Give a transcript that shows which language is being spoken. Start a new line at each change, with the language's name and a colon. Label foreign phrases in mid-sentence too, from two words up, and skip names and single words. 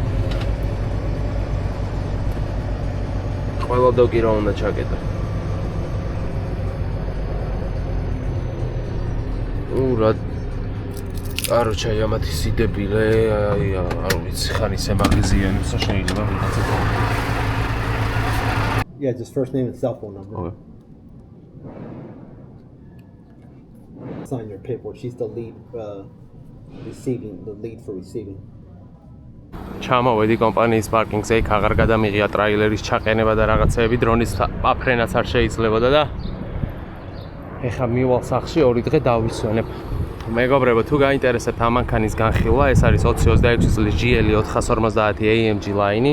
Georgian: ყველა დოკი რა უნდა ჩაკეტო. რა კაროჩა ამათი სიდებილე, აი არ ვიცი ხან ისე მაგაზიანებსა შეიძლება ვიღაცა.
English: Yeah, just first name and cell phone number. Okay. Sign your paperwork. She's the lead, the lead for receiving.
Georgian: ჩამოვედი კომპანიის პარკინგზე, იქ აღარ გადამიღია ტრაილერის ჩაყენება და რაღაცეები, დრონის აფრენაც არ შეიძლებოდა და ეხლა მივალ სახლში 2 დღე დავისვენებ. მეგობრებო, თუ გაინტერესებთ ამ მანქანის განხილვა, ეს არის 2026 წლის GL 450 AMG line.